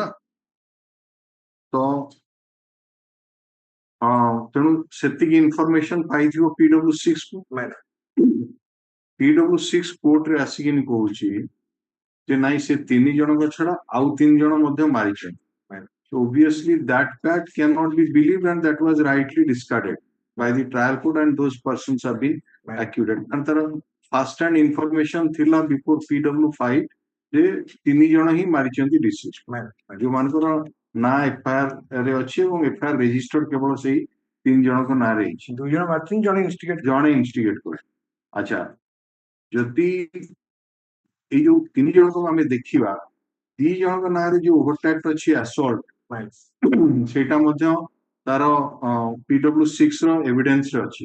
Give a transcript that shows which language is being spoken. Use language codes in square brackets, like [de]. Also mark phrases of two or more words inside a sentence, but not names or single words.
[or] ତ ତେଣୁ ସେତିକି ଇନଫର୍ମେସନ ପାଇଯିବ PW6 କୁ। PW6 କୋର୍ଟରେ ଆସିକିନି କହୁଛି ଯେ ନାଇଁ ସେ 3 ଜଣଙ୍କ ଛଡା ଆଉ 3 ଜଣ ମଧ୍ୟ ମାରିଛନ୍ତି। [en] So obviously that fact cannot be believed and that was rightly discarded by the trial court and those persons have been acquitted. And there first hand information thila before PW5 [or] ଯେ 3 ଜଣ ହିଁ ମାରିଛନ୍ତି [en] deceased। [or] ଯୋଉମାନଙ୍କର ନା FIR ରେ ଅଛି ଏବଂ [en] FIR registered [or] କେବଳ ସେଇ 3 ଜଣଙ୍କ ନାଁରେ ହେଇଛି। 2 ଜଣ ମାରିଛନ୍ତି, ଜଣେ ଇନଷ୍ଟିଗେଟ୍ କରେ। ଆଚ୍ଛା, ଯଦି ଏଇ ଯୋଉ 3 ଜଣଙ୍କୁ ଆମେ ଦେଖିବା, 2 ଜଣଙ୍କ ନାଁରେ ଯୋଉ ଓଭରଟ୍ୟାକ୍ଟ ଅଛି assault, ସେଇଟା ମଧ୍ୟ ତାର PW6 ର ଏଭିଡେନ୍ସ ରେ ଅଛି।